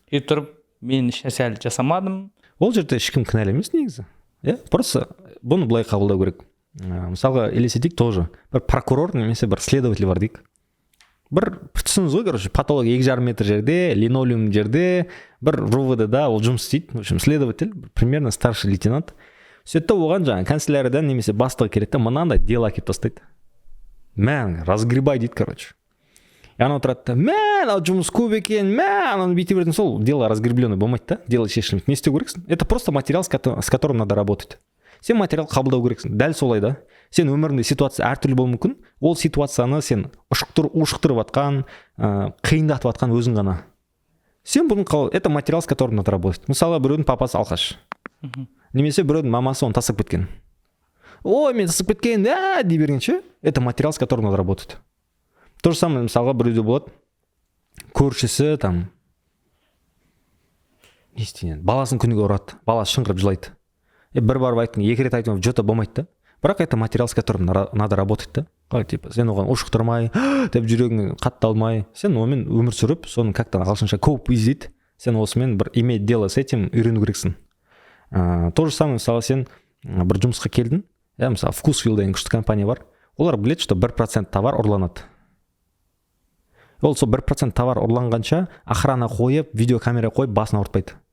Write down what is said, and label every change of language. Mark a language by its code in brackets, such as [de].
[kk] Сөйтіп тұрып, мен ешнәрсе әлі жасамадым. Ол жерде ешкім кінәлі емес негізі. Просто бұны былай қабылдау керек. Мысалға елестетейік тоже. Бір прокурор немесе бір следователь бар дейік. Бір түсініңіз ғой, короче, патолог 2,5 метр жерде, линолеум жерде, бір РУВД-да ол жұмыс істейді. [ru] В общем, следователь, примерно старший лейтенант. [kk] Сөйтті оған жаңа канцеляриядан немесе бастығы келеді, мынандай дело әкеліп тастайды. Мән, разгребай дейді, короче. И ана отырады, мән, ал жұмыс көп екен, мән, ананы бүйте беретін, сол дело разгребленный болмайды да, дело шешілмейді. Не істеу керексің? [ru] Это просто материал, с которым надо работать. [kk] Сен материал қабылдау керексің. Дәл солай да. Сен өміріңде ситуация әртүрлі болуы мүмкін. Ол ситуацияны сен ушықтырып атқан, қиындатып атқан өзің ғана. Сен бұны [ru] это материал, с которым надо работать. [kk] Мысалы, біреудің папасы алқаш. Немесе біреудің мамасы оны тастап кеткен. Ой, мен тастап кеткен, дей бергенше, [ru] это материал, с которым надо работать. То же самое, [kk] мысалға, біреуде болады. Көршісі там не істейін, баласын күніге ұрады, баласы шыңғырып жылайды. Бір барып айттың, екі рет айтың, жота болмайды да. Бірақ [ru] это материал, с которым надо работать [kk] да. Қалай, типа, сен оған ушықтырмай, деп жүрегің қатты алмай, сен онымен өмір сүріп, соны как-то ағылшынша [en] cope with, [kk] сен осымен бір [ru] иметь дело с этим [kk] үйрену керексің. [ru] То же самое, [kk] мысалы, сен бір жұмысқа келдің, мысалы, Вкусвилл деген күшті компания бар. Олар біледі, что 1% товар ұрланады. Ол сол 1% товар ұрланғанша охрана қойып, видеокамера қойып, басын ауыртпайды.